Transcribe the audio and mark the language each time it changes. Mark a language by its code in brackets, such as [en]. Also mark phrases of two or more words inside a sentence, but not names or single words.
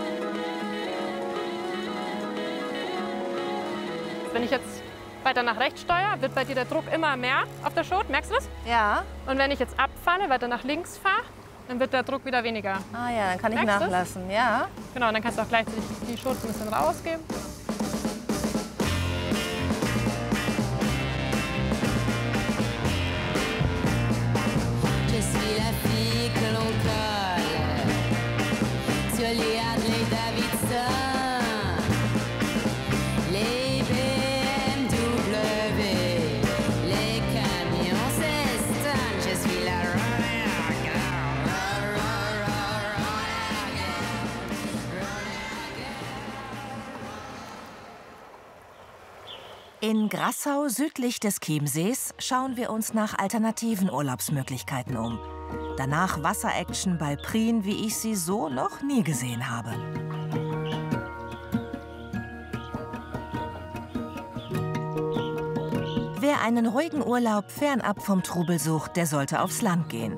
[de] Wenn ich jetzt weiter nach rechts steuere, wird bei dir der Druck immer mehr auf der Schot. Merkst du das? Ja. Und wenn ich jetzt abfalle, weiter nach links fahre, dann wird der Druck wieder weniger. Ah ja, dann kann ich Merkst du's? nachlassen. Ja. Genau, und dann kannst du auch gleichzeitig die Schot ein bisschen rausgeben. [fr] Je suis la fille que l'on colle sur les Harley Davidson, les BMW, les camions Ceston. Je suis la [en] roller girl, [de] In Grassau südlich des Chiemsees schauen wir uns nach alternativen Urlaubsmöglichkeiten um. Danach Wasseraction bei Prien, wie ich sie so noch nie gesehen habe. Wer einen ruhigen Urlaub fernab vom Trubel sucht, der sollte aufs Land gehen.